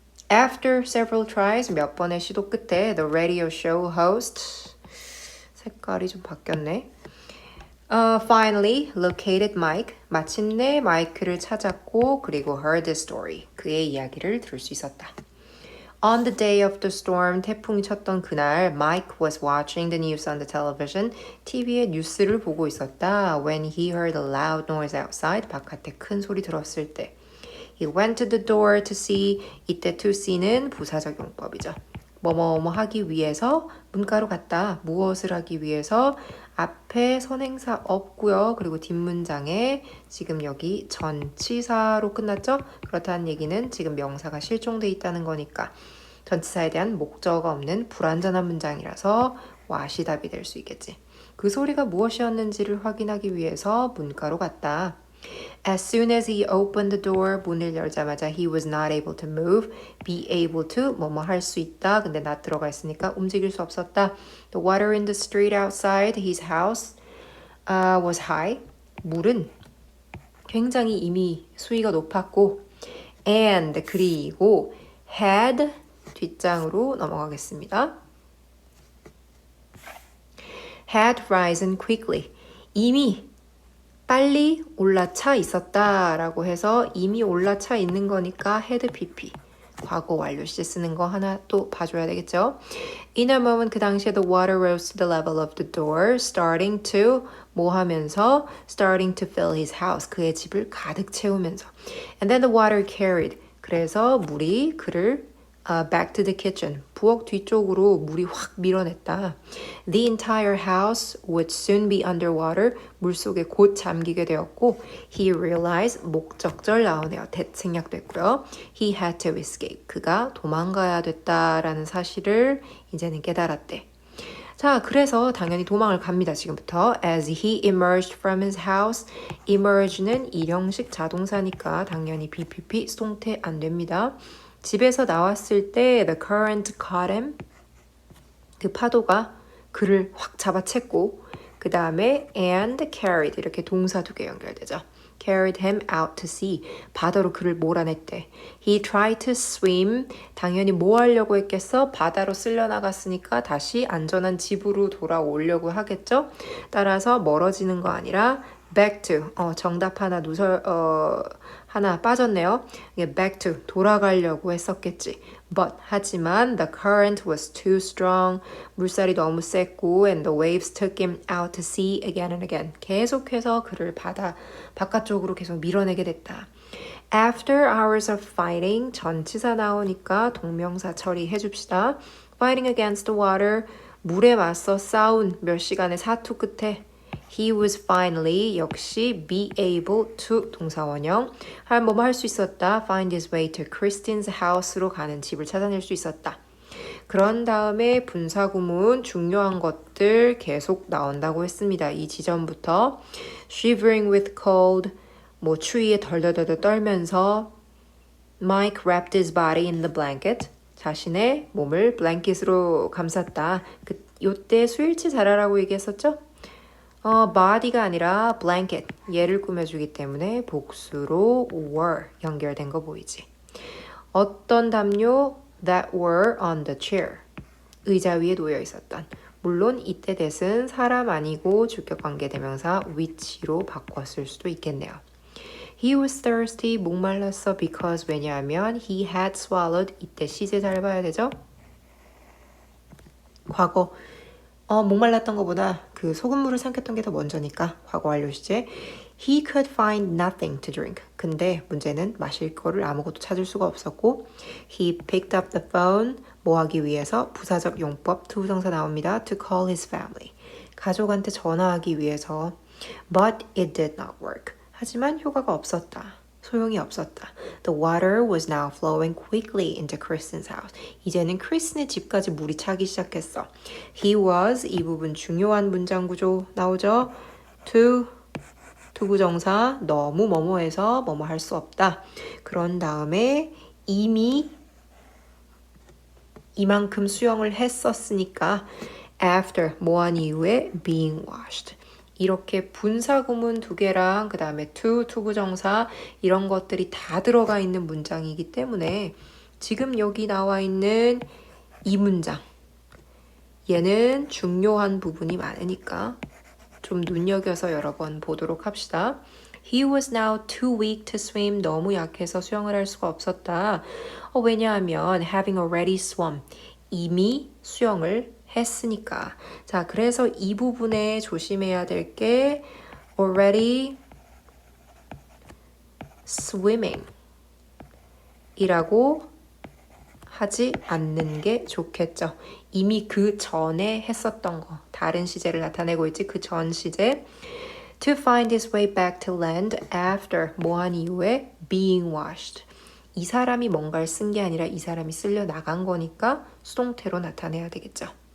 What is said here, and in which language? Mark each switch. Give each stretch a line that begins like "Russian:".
English: After several tries,
Korean: 몇 번의 시도 끝에
English: the radio show host
Korean: 색깔이 좀 바뀌었네.
English: Finally located Mike.
Korean: 마침내 마이크를 찾았고 그리고
English: heard the story.
Korean: 그의 이야기를 들을 수 있었다.
English: On the day of the storm,
Korean: 태풍이 쳤던 그날,
English: Mike was watching the news on the television.
Korean: TV에 뉴스를 보고 있었다.
English: When he heard a loud noise outside,
Korean: 바깥에 큰 소리 들었을 때.
English: He went to the door to see.
Korean: 이때 to see는 부사적 용법이죠. 뭐뭐뭐 하기 위해서 문가로 갔다. 무엇을 하기 위해서 앞에 선행사 없고요. 그리고 뒷문장에 지금 여기 전치사로 끝났죠? 그렇다는 얘기는 지금 명사가 실종돼 있다는 거니까 전치사에 대한 목적어가 없는 불완전한 문장이라서 what이 답이 될 수 있겠지. 그 소리가 무엇이었는지를 확인하기 위해서 문가로 갔다.
English: As soon as he opened the door,
Korean: 문을 열자마자
English: he was not able to move, be able to,
Korean: 뭐뭐 할 수 있다. 근데 not 들어가 있으니까 움직일 수 없었다.
English: The water in the street outside his house was high.
Korean: 물은 굉장히 이미 수위가 높았고 and 그리고 had 뒷장으로 넘어가겠습니다.
English: had risen quickly.
Korean: 이미 빨리 올라차 있었다라고 해서 이미 올라차 있는 거니까 had pp 과거 완료 시제 쓰는 거 하나 또 봐줘야 되겠죠.
English: In a moment
Korean: 그 당시에
English: the water rose to the level of the door starting to
Korean: 뭐 하면서
English: starting to fill his house
Korean: 그의 집을 가득 채우면서
English: and then the water carried
Korean: 그래서 물이 그를
English: back to the kitchen.
Korean: 부엌 뒤쪽으로 물이 확 밀어냈다.
English: The entire house would soon be underwater.
Korean: 물속에 곧 잠기게 되었고
English: he realized
Korean: 목적절 나오네요.
English: that
Korean: 생략됐고요.
English: He had to escape.
Korean: 그가 도망가야 됐다라는 사실을 이제는 깨달았대. 자, 그래서 당연히 도망을 갑니다. 지금부터.
English: As he emerged from his house.
Korean: emerge는 일형식 자동사니까 당연히 BPP 수동태 안 됩니다. 집에서 나왔을 때
English: the current caught him.
Korean: 그 파도가 그를 확 잡아챘고 그 다음에
English: and carried
Korean: 이렇게 동사 두 개 연결되죠.
English: carried him out to sea.
Korean: 바다로 그를 몰아냈대.
English: He tried to swim.
Korean: 당연히 뭐 하려고 했겠어? 바다로 쓸려 나갔으니까 다시 안전한 집으로 돌아오려고 하겠죠? 따라서 멀어지는 거 아니라 back to. 정답 하나 하나 빠졌네요. 이게 back to 돌아가려고 했었겠지.
English: But
Korean: 하지만
English: the current was too strong.
Korean: 물살이 너무 셌고
English: and the waves took him out to sea again and again.
Korean: 계속해서 그를 바깥쪽으로 계속 밀어내게 됐다.
English: After hours of fighting,
Korean: 전치사 나오니까 동명사 처리해 줍시다.
English: Fighting against the water,
Korean: 물에 맞서 싸운 몇 시간의 사투 끝에
English: He was finally
Korean: 역시
English: be able to
Korean: 동사원형 뭐뭐 할 수 있었다.
English: Find his way to Christine's house로
Korean: 가는 집을 찾아낼 수 있었다. 그런 다음에 분사구문 중요한 것들 계속 나온다고 했습니다. 이 지점부터
English: shivering with cold
Korean: 추위에 덜덜덜 떨면서
English: Mike wrapped his body in the blanket
Korean: 자신의 몸을 블랭킷으로 감쌌다. 요때 수일치 잘하라고 얘기했었죠? body가 아니라 blanket, 얘를 꾸며주기 때문에 복수로 were 연결된 거 보이지? 어떤 담요
English: that were on the chair,
Korean: 의자 위에 놓여 있었던. 물론 이때 that은 사람 아니고 주격관계 대명사 which로 바꿨을 수도 있겠네요.
English: He was thirsty,
Korean: 목말랐어
English: because
Korean: 왜냐하면
English: he had swallowed,
Korean: 이때 시제 잘 봐야 되죠? 과거 목말랐던 것보다 그 소금물을 삼켰던 게 더 먼저니까 과거 완료 시제.
English: He could find nothing to drink.
Korean: 근데 문제는 마실 거를 아무것도 찾을 수가 없었고
English: He picked up the phone.
Korean: 뭐 하기 위해서 부사적 용법 투부정사 나옵니다.
English: To call his family.
Korean: 가족한테 전화하기 위해서.
English: But it did not work.
Korean: 하지만 효과가 없었다. 소용이 없었다.
English: The water was now flowing quickly into Kristen's house.
Korean: 이제는 크리스틴의 집까지 물이 차기 시작했어.
English: He was,
Korean: 이 부분 중요한 문장 구조 나오죠? to, 투부정사, 너무 뭐뭐해서 뭐뭐 할 수 없다. 그런 다음에 이미 이만큼 수영을 했었으니까 after, 뭐한 이후에
English: being washed.
Korean: 이렇게 분사구문 두 개랑 그 다음에 to, 투부정사 이런 것들이 다 들어가 있는 문장이기 때문에 지금 여기 나와 있는 이 문장 얘는 중요한 부분이 많으니까 좀 눈여겨서 여러 번 보도록 합시다.
English: He was now too weak to swim.
Korean: 너무 약해서 수영을 할 수가 없었다. 왜냐하면
English: having already swum.
Korean: 이미 수영을 했으니까. 자, 그래서 이 부분에 조심해야 될 게 already swimming 이라고 하지 않는 게 좋겠죠. 이미 그 전에 했었던 거. 다른 시제를 나타내고 있지. 그 전 시제.
English: To find his way back to land after
Korean: 뭐한 이후에
English: being washed.
Korean: 이 사람이 뭔가를 쓴 게 아니라 이 사람이 쓸려 나간 거니까 수동태로 나타내야 되겠죠.